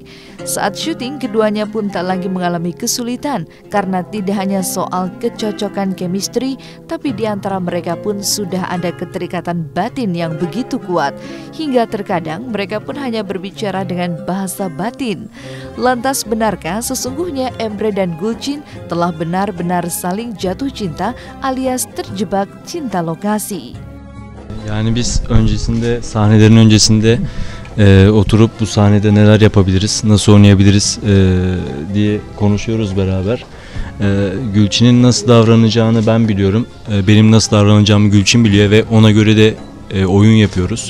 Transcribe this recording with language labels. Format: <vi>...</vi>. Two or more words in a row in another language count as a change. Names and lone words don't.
<id>Saat syuting, keduanya pun tak lagi mengalami kesulitan karena tidak hanya soal kecocokan chemistry, tapi di antara mereka pun sudah ada keterikatan batin yang begitu kuat, hingga terkadang mereka pun hanya berbicara dengan bahasa batin. Lantas benarkah sesungguhnya Emre dan Gulcin telah benar-benar saling jatuh cinta alias terjebak cinta lokasi?</id> <tr>Yani biz sahnelerin öncesinde oturup bu sahnede neler yapabiliriz, nasıl oynayabiliriz diye konuşuyoruz beraber. Gülçin'in nasıl davranacağını ben biliyorum. Benim nasıl davranacağımı Gülçin biliyor ve ona göre de oyun yapıyoruz.</tr>